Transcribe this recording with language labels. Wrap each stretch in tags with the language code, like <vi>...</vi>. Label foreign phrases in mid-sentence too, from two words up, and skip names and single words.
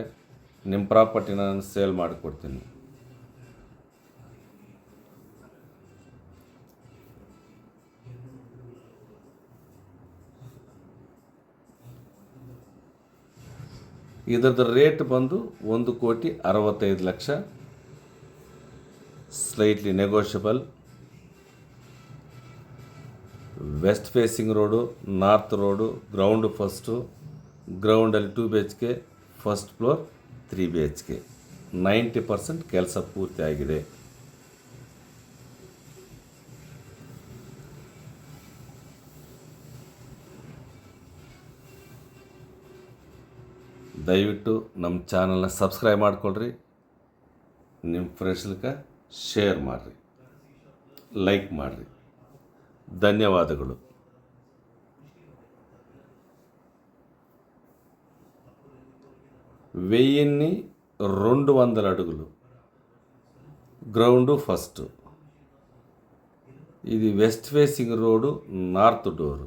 <kn>ನಿಮ್ಮ ಪ್ರಾಪರ್ಟಿ ನಾನು ಸೇಲ್ ಮಾಡಿಕೊಡ್ತೀನಿ. ಇದರದ್ದು ರೇಟ್ ಬಂದು 1,65,00,000,</kn> <en>slightly negotiable. west facing road, north road, ground first, groundalli 2 BHK, first floor 3 BHK.</en> <kn>90% ಕೆಲಸ ಪೂರ್ತಿ ಆಗಿದೆ. ದಯವಿಟ್ಟು ನಮ್ಮ ಚಾನಲ್ನ ಸಬ್ಸ್ಕ್ರೈಬ್ ಮಾಡ್ಕೊಳ್ರಿ, ನಿಮ್ಮ ಫ್ರೆಂಡ್ಸ್ಗೆ ಶೇರ್ ಮಾಡಿರಿ, ಲೈಕ್ ಮಾಡಿರಿ.</kn> <te>ధన్యవాదములు. 1200 అడుగులు,</te> <en>ground first. ఇది west facing road, north door.</en>